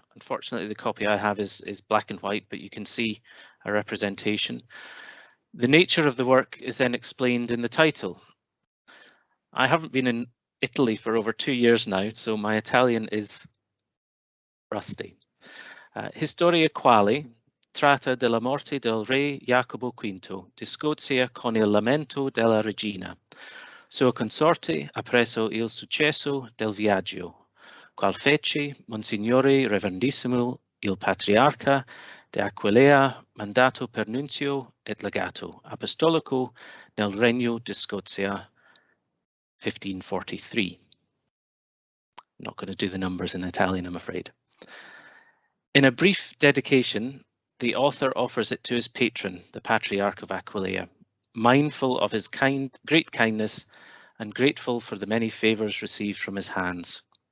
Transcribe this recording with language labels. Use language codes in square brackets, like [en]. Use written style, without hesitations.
[en] Unfortunately, the copy I have is black and white, but you can see a representation. The nature of the work is then explained in the title. I haven't been in Italy for over 2 years now, so my Italian is rusty. [it] Historia quale tratta della morte del re Jacopo V di Scozia con il lamento della regina, sua consorte appresso il successo del viaggio, qual fece Monsignore Reverendissimo il Patriarca de Aquileia mandato per nunzio et legato apostolico nel Regno di Scozia 1543. [en] I'm not going to do the numbers in Italian, I'm afraid. In a brief dedication, the author offers it to his patron, the Patriarch of Aquileia, mindful of his great kindness and grateful for the many favours received from his hands.